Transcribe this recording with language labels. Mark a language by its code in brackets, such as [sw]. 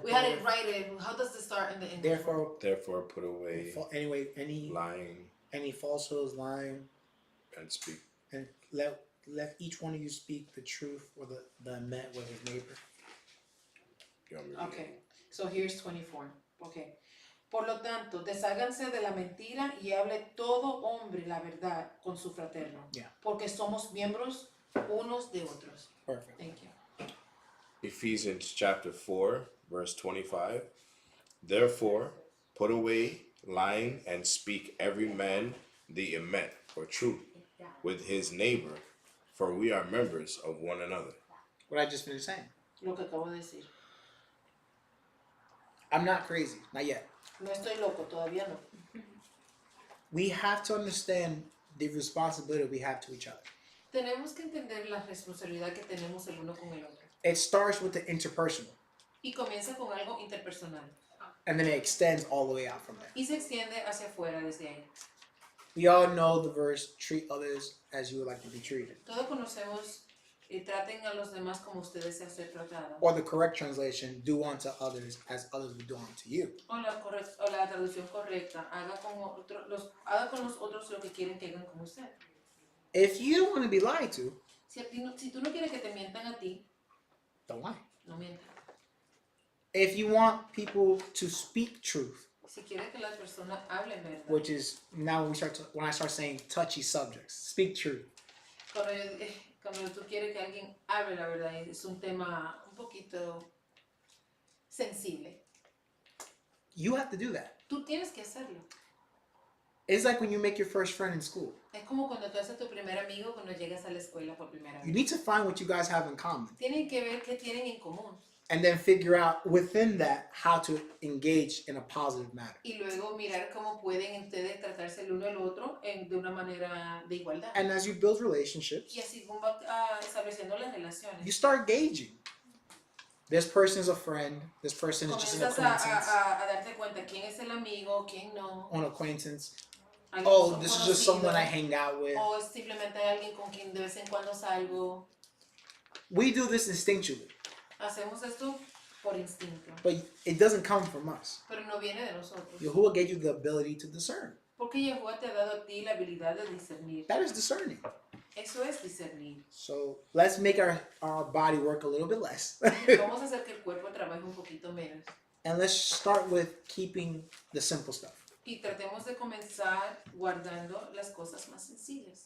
[en] We had it right in. How does this start in the English? Therefore, put away Anyway, any lying falsehoods, lying, and speak. and let each one of you speak the truth or the met with his neighbor. You want me to read Okay, it? so here's 24. Okay. [es] Por lo tanto, desháganse de la mentira y hable todo hombre la verdad con su fraterno. [en] Yeah. [es] Porque somos miembros unos de otros. [en] Perfect. Thank you. Ephesians chapter 4, verse 25. Therefore, put away lying and speak every man the emet or truth with his neighbor, for we are members of one another. What I just finished saying. [es] Lo que acabo de decir. [en] I'm not crazy, not yet. [es] No estoy loco, todavía no. [en] We have to understand the responsibility we have to each other. [es] Tenemos que entender la responsabilidad que tenemos el uno con el otro. [en] It starts with the interpersonal, [es] Y comienza con algo interpersonal. [en] and then it extends all the way out from there. [es] Y se extiende hacia afuera desde ahí. [en] We all know the verse, treat others as you would like to be treated. [es] Todos conocemos y traten a los demás como ustedes se ser tratados. [en] Or the correct translation, do unto others as others would do unto you. [es] O la traducción correcta, haga con los otros lo que quieren que hagan con usted. [en] If you don't want to be lied to, [es] Si tú no quieres que te mientan a ti, [en] don't lie. [es] no mientas. [en] If you want people to speak truth, [es] Si quieres que las personas hablen verdad. [en] which is now when I start saying touchy subjects, speak truth. [es] Cuando tú quieres que alguien hable la verdad, es un tema un poquito sensible. [en] You have to do that. [es] Tú tienes que hacerlo. [en] It's like when you make your first friend in school. [es] Es como cuando tú haces tu primer amigo cuando llegas a la escuela por primera [en] You [es] vez. [en] need to find what you guys have in common. [es] Tienen que ver qué tienen en común. [en] And then figure out within that how to engage in a positive manner. [es] Y luego mirar cómo pueden ustedes tratarse el uno al otro de una manera de igualdad. [en] And as you build relationships, [es] Y así va estableciendo las relaciones. [en] you start gauging. This person is a friend. This person is just an [es] Comienzas [en] acquaintance. [es] a darte cuenta quién es el amigo, quién no. [en] An acquaintance. [es] Alguien [en] Oh, [es] son [en] this is just [es] conocidos, [en] someone I hang out with. [es] O simplemente alguien con quien de vez en cuando salgo. [en] We do this instinctually, [es] Hacemos esto por instinto, [en] but it doesn't come from us. [es] pero no viene de nosotros. [en] Yahuwah gave you the ability to discern. [es] Porque Yahuwah te ha dado a ti la habilidad de discernir. [en] That is discerning. [es] Eso es discernir. [en] So let's make our body work a little bit less. [es] Vamos a hacer que el cuerpo trabaje un poquito menos. [en] And let's start with keeping the simple stuff. [es] Y tratemos de comenzar guardando las cosas más sencillas.